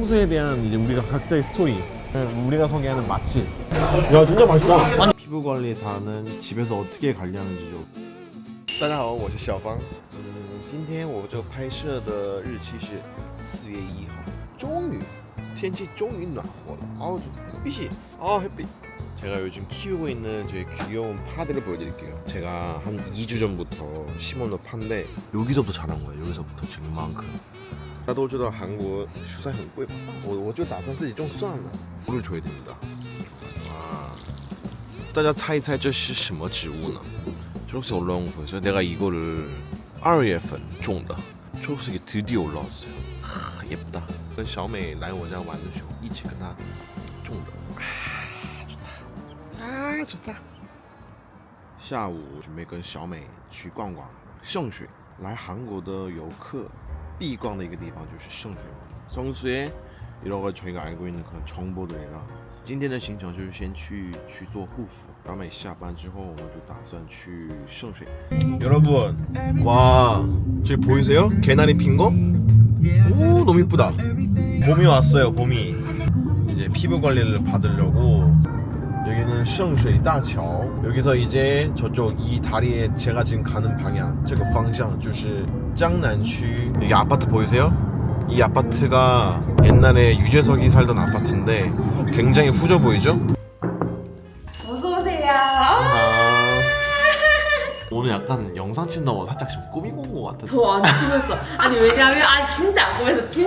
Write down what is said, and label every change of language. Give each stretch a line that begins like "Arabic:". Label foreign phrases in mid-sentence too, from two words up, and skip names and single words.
Korean: 성수에 대한 이제 우리가 각자의 스토리, 우리가 소개하는 맛집. 야 진짜 맛있다. 피부 관리사는 집에서 어떻게 관리하는지죠?
Chinese: 大家好，我是小方。今天我这个拍摄的日期是4月1号，终于天气终于暖和了.
Korean: 아우 햇빛이 햇빛. 제가 요즘 키우고 있는 제 귀여운 파들을 보여드릴게요. 제가 한 2주 전부터 심어놓은 파인데 여기서부터 자란 거예요. 여기서부터 지금 이만큼.
Chinese: 大家都知道韩国蔬菜很贵嘛，我就打算自己种算了，
Korean: 물을 줘야 됩니다.
Chinese: 大家猜一猜这是什么植物呢？
Korean: 초록색 올라온 거 보여요? 내가 이거를
Chinese: 2月份 种的
Korean: 초록색이 드디어 올라왔어요. 예쁘다.
Chinese: 跟小美来我家玩的时候一起跟她种的.
Korean: 좋다. 좋다.
Chinese: 下午准备跟小美去逛逛圣水。来韩国的游客必逛的一个地方就是圣水。
Korean: 성수에 여러 가지 저희가 알고 있는 그런 정보들이랑
Chinese: 今天的行程就是先去做护肤，小美下班之后我们就打算去圣水。
Korean: 여러분, 와, 저기 보이세요? 개나리 핀 거? 오, 너무 이쁘다. 봄이 왔어요, 봄이. 이제 피부 관리를 받으려고. 여기는 圣水大桥. 여기서 이제 저쪽 이 다리에 제가 지금 가는 방향,
Chinese: 这个方向就是江南区.
Korean: 여기 아파트 보이세요? 이 아파트가 옛날에 유재석이 살던 아파트인데 굉장히 후져 보이죠? 어서오세요. 오늘 약간 영상 찍는다고 살짝 지금 꾸미고 온 것 같은데. 저 안 꾸몄어. 아니 왜냐면 진짜 안 꾸몄어.